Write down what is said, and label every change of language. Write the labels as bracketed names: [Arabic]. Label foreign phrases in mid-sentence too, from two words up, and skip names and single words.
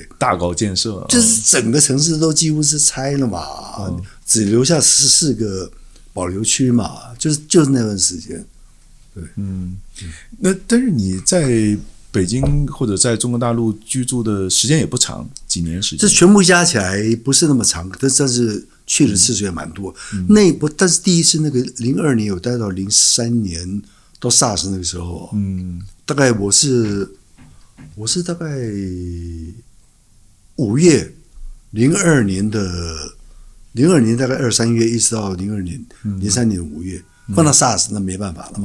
[Chinese] 大搞建設，就是整個城市都幾乎是拆了嘛，只留下14個保留區嘛，就是那段時間。對，那但是你在北京或者在中國大陸居住的時間也不長，幾年時間？這全部加起來不是那麼長，但是去的次數也蠻多。但是第一次那個02年有待到03年到 SARS 那個時候，大概我是大概5月，02年大概2、3月，一直到02年03年5月，放到 SARS 那没辦法了嘛，